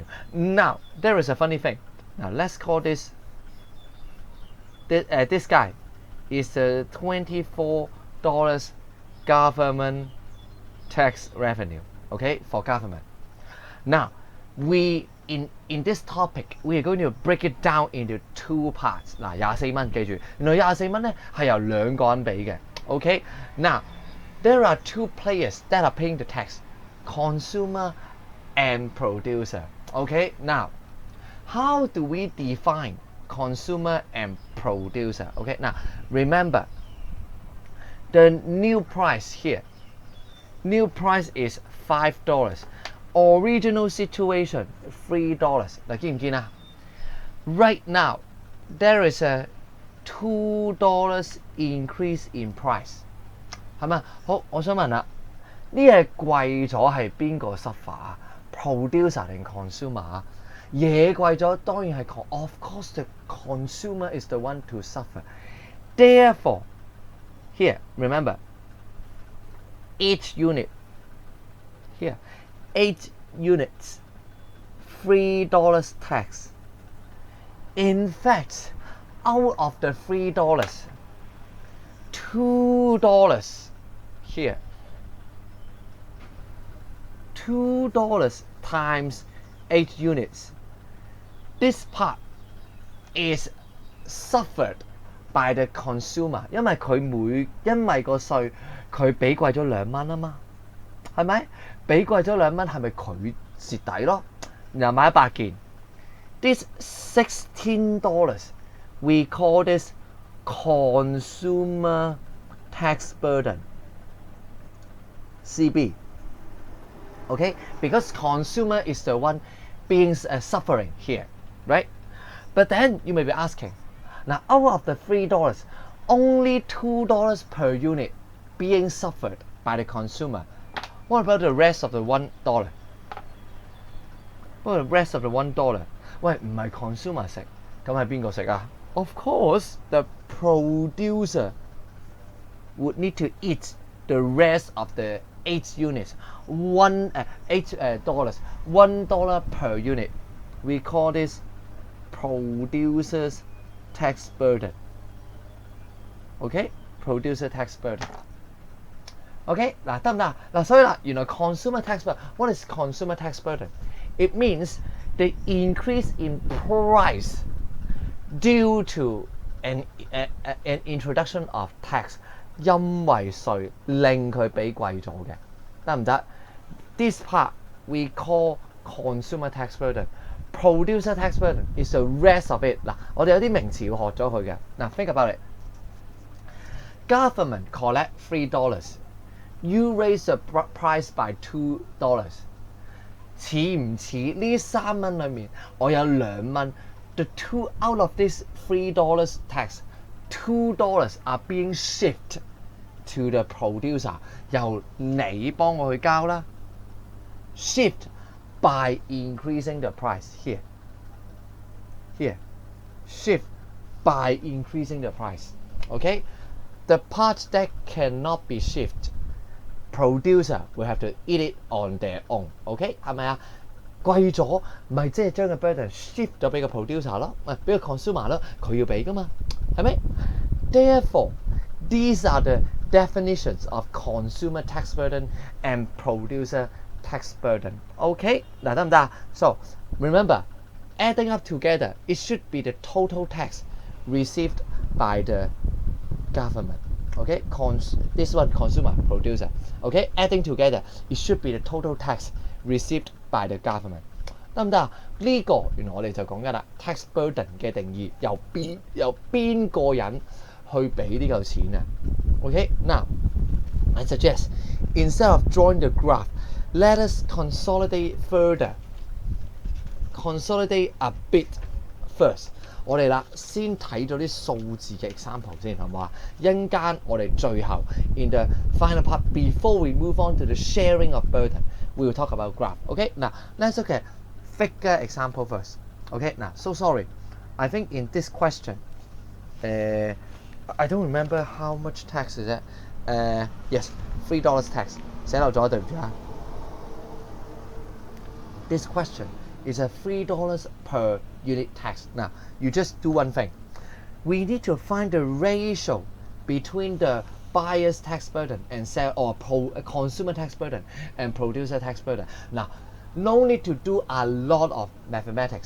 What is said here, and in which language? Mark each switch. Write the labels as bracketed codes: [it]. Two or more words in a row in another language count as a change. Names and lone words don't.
[en] Now there is a funny thing. Now let's call this guy is the $24 government tax revenue. Okay, for government. Now we in this topic, we are going to break it down into two parts. [yue] 嗱，24蚊，記住，原來24蚊咧係由兩個人俾嘅。 [en] Okay, now there are two players that are paying the tax, consumer and producer. Okay, now how do we define consumer and producer? Okay, now remember the new price here. New price is $5. Original situation $3。 [yue] 嗱，見唔見啊 ？ [en] Right now there is a $2 increase in price， [yue] 係咪？好，我想問啦，呢嘢貴咗係邊個 suffer 啊 ？Producer 定 consumer 啊？嘢貴咗當然係 [en] of course the consumer is the one to suffer. Therefore, here remember each unit here. 8 units, $3 tax. In fact, out of the $3, $2 here. $2 times 8 units. This part is suffered by the consumer， [yue] 因為個稅佢俾貴咗2蚊啊嘛，係咪？俾貴咗2蚊係咪佢蝕底咯？然後買100件 [en] ，this $16 we call this consumer tax burden (CB). Okay, because consumer is the one being suffering here, right? But then you may be asking, now out of the $3, only $2 per unit being suffered by the consumer. What about the rest of the $1? What about the rest of the $1? [yue] 喂，唔係 consumer 食，咁係邊個食啊 ？ [en] Of course, the producer would need to eat the rest of the 8 units. $8 $1 per unit. We call this producer's tax burden. Okay, producer tax burden. [yue] OK， 嗱得唔得？嗱，所以啦，原來 [en] consumer tax burden. What is consumer tax burden? It means the increase in price due to an introduction of tax， [yue] 因為稅令佢俾貴咗嘅，得唔得 ？ [en] This part we call consumer tax burden. Producer tax burden is the rest of it。 [yue] 嗱，我哋有啲名詞要學咗佢嘅。嗱 [en] ，think about it. Government collect $3. You raise the price by $2， [yue] 似唔似呢3蚊裏面我有2蚊 ？ [en] The 2 out of this $3 tax $2 are being shipped to the producer， [yue] 由你幫我去交啦。 [en] Shipped by increasing the price here. Shift by increasing the price. Okay? The parts that cannot be shifted, producer will have to eat it on their own. [yue] Okay? 係咪啊？貴咗咪即係將個 [en] burden shift [yue] 咗俾個 producer 咯，俾個 consumer 咯，佢要俾噶嘛，係咪 ？ [en] Therefore, these are the definitions of consumer tax burden and producer tax burden. Okay? [yue] 嗱得唔得啊 ？ [en] So remember, adding up together, it should be the total tax received by the government. Okay? This one consumer, producer. Okay? Adding together, it should be the total tax received by the government. [yue] 得唔得啊？呢個原來我哋就講緊啦 ， [en] tax burden [yue] 嘅定義由邊個人去俾呢嚿錢啊 ？ [en] Okay, now I suggest instead of drawing the graph, let us consolidate further. Consolidate a bit first. [yue] 我哋啦先睇咗啲數字嘅 example 先，好唔好啊？一陣間我哋最後 [en] in the final part before we move on to the sharing of burden, we will talk about graph. Okay, now let's look at figure example first. Okay, now so sorry. I think in this question, I don't remember how much tax is it. Yes, $3 tax. [yue] 寫漏咗，對唔住啊。 [en] This question is a $3 per unit tax. Now, you just do one thing. We need to find the ratio between the buyer's tax burden and consumer tax burden and producer tax burden. Now, no need to do a lot of mathematics.